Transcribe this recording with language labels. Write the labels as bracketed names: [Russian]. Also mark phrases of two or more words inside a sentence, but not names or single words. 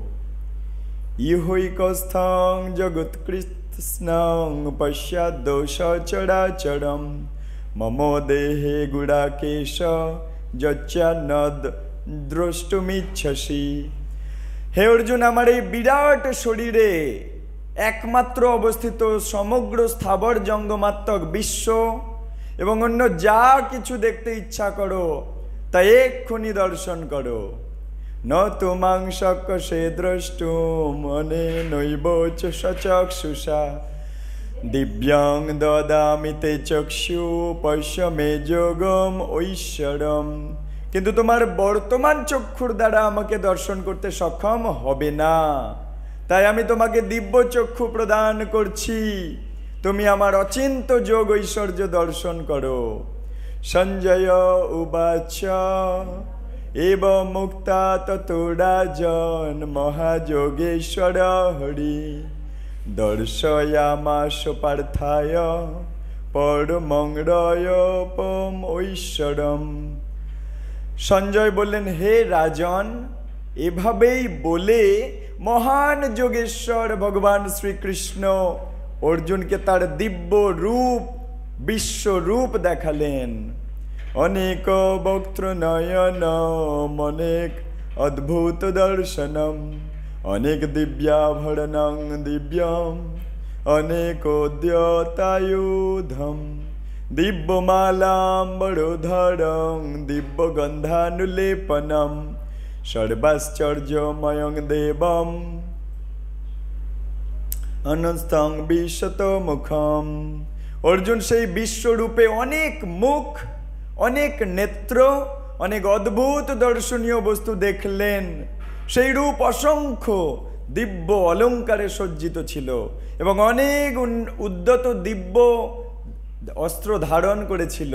[Sanskrit] इहैकस्थं जगत्कृत्स्नं पश्चाद् सचराचरं मम देहे गुडाकेश यच्चानद् द्रष्टुमिच्छसि। हे अर्जुन, [Bangla] आमार এই বিরাট শরীরে একমাত্র অবস্থিত সমগ্র স্থাবর জঙ্গমাত্মক বিশ্ব এবং অন্য যা কিছু দেখতে ইচ্ছা করো তা এক্ষুনি দর্শন করো। [Sanskrit] न तुमां शक्यसे द्रष्टुम् अनेनैव च सचक्षुषा दिव्यां ददामि ते चक्षु पश्य मे যোগম ঐশ্বরম। [Bangla] কিন্তু তোমার বর্তমান চক্ষুর দ্বারা আমাকে দর্শন করতে সক্ষম হবে না, তাই আমি তোমাকে দিব্য চক্ষু প্রদান করছি, তুমি আমার অচিন্ত যোগ ঐশ্বর্য দর্শন করো। [Sanskrit] সঞ্জয় উবাচ एव मुक्ता ततो राजन् महायोगेश्वर हरि दर्शयामास पार्थाय परमं रयपम ঐশ্বরম। [Bangla] সঞ্জয় বললেন, হে রাজন, এভাবেই বলে মহান যোগেশ্বর ভগবান শ্রীকৃষ্ণ অর্জুনকে তার দিব্য রূপ বিশ্বরূপ দেখালেন। [Sanskrit] अनेक वक्त्र नयनम अनेक अद्भुत दर्शनम अनेक दिव्याभरणं दिव्यम अनेकोद्यतायुधम दिव्यमालाम्बरोधरं दिव्यगन्धानुलेपनं सर्वाश्चर्यमयं देवं अनस्तं विशतमुखम। [Bangla] अर्जुन সেই বিশ্বরূপে অনেক মুখ, অনেক নেত্র, অনেক অদ্ভুত দর্শনীয় বস্তু দেখলেন। সেই রূপ অসংখ্য দিব্য অলঙ্কারে সজ্জিত ছিল এবং অনেক উদ্যত দিব্য অস্ত্র ধারণ করেছিল।